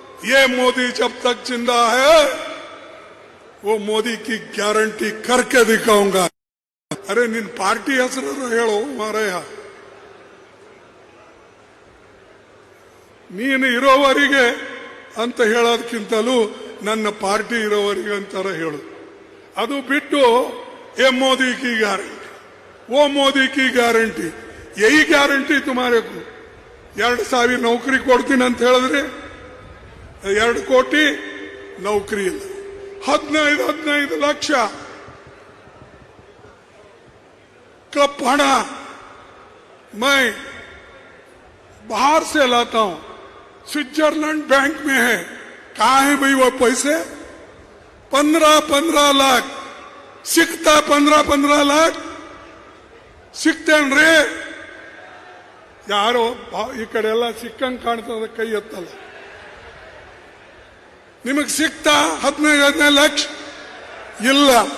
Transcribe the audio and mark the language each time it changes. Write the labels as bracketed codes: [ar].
[hi] ये मोदी जब तक जिंदा है वो मोदी की गारंटी करके दिखाऊंगा. अरे [kn] ನಿನ್ ಪಾರ್ಟಿ ಹೆಸರು ಹೇಳೋ ಮಾರಾಯ. ನೀನು ಇರೋವರಿಗೆ ಅಂತ ಹೇಳೋದಕ್ಕಿಂತಲೂ ನನ್ನ ಪಾರ್ಟಿ ಇರೋವರಿಗೆ ಅಂತಾರ ಹೇಳು. ಅದು ಬಿಟ್ಟು [hi] ए मोदी की गारंटी, वो मोदी की गारंटी, यही गारंटी तुम्हारे को [kn] 2,000 ನೌಕರಿ ಕೊಡ್ತೀನಿ ಅಂತ ಹೇಳಿದ್ರೆ 2 ಕೋಟಿ ನೌಕರಿ ಇಲ್ಲ. 15 ಲಕ್ಷ [hi] कपड़ा मैं बाहर से लाता हूं, स्विट्जरलैंड बैंक में है. कहां है भाई वो पैसे? 15 लाख [kn] ಸಿಗ್ತಾ 15 लाख ಸಿಗ್ತೇನ್ರಿ? ಯಾರೋ ಈ ಕಡೆ ಎಲ್ಲ ಸಿಕ್ಕಂಗೆ ಕಾಣ್ತದ, ಕೈ ಎತ್ತಲ್ಲ. ನಿಮಗೆ ಸಿಕ್ತಾ 15 ಲಕ್ಷ? ಇಲ್ಲ.